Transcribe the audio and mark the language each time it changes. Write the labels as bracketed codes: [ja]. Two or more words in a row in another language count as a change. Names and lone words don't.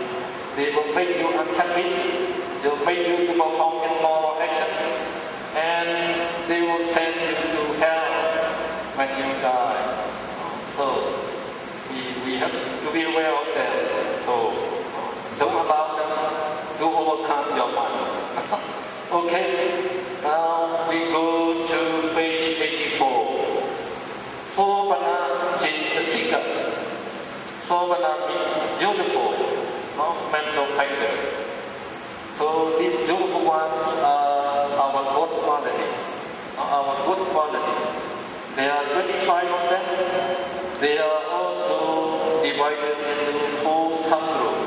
[en] They will make you unhappy. They will make you to perform immoral actions, and they will send you to hell when you die. So we have to be aware of them. So don't allow them to overcome your mind. Okay, now we go to page 84. [pi] Sovana Jayasika. [en] Sovana means beautiful, mental factors. So these beautiful ones are our good quality. There are 25 of them. They are also divided into 4 subgroups.